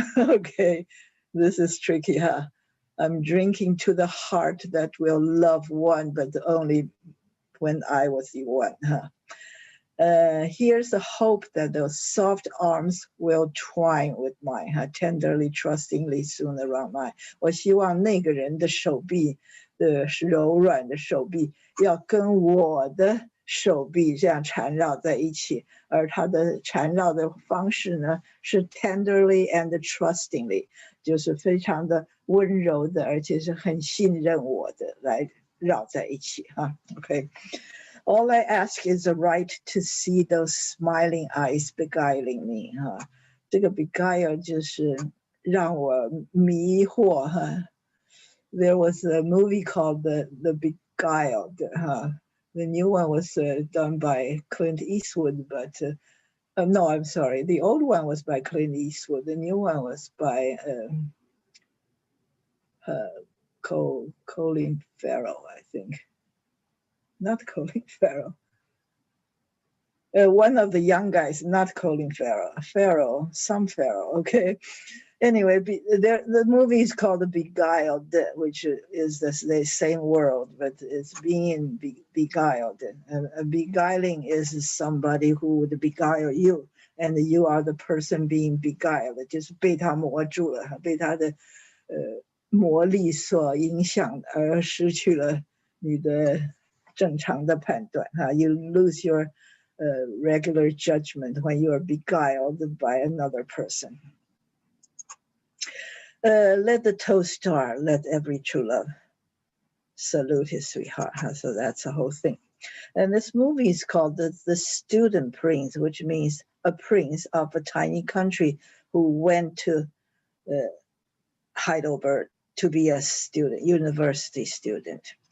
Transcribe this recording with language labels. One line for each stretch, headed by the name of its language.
English: Okay, this is tricky, huh? I'm drinking to the heart that will love one, but only when I was the one, huh? Here's the hope that those soft arms will twine with mine, tenderly, trustingly soon around mine.
Chinese: 我希望那个人的手臂的柔软的手臂要跟我的手臂这样缠绕在一起，而他的缠绕的方式呢是
English: tenderly and trustingly，
Chinese: 就是非常的温柔的，而且是很信任我的来绕在一起哈。
English: OK。All I ask is the right to see those smiling eyes beguiling me.
Chinese: 这个 beguile 就是让我迷惑哈。
English: There was a movie called The Beguiled. The new one was done by Clint Eastwood, but no, I'm sorry. The old one was by Clint Eastwood. The new one was by Colin Farrell, I think. Not Colin Farrell. One of the young guys, not Colin Farrell. Some Farrell, okay? Anyway, the movie is called The Beguiled, which is the same word, but it's being beguiled. And beguiling is somebody who would beguile you, and you are the person being beguiled.
Chinese: 就是被他魔住了，被他的魔力所影响，而失去了你的正常的判断哈。
English: You lose your regular judgment when you are beguiled by another person. Let the toast star, let every true love salute his sweetheart. So that's the whole thing. And this movie is called the Student Prince, which means a prince of a tiny country who went to Heidelberg to be a student, university student.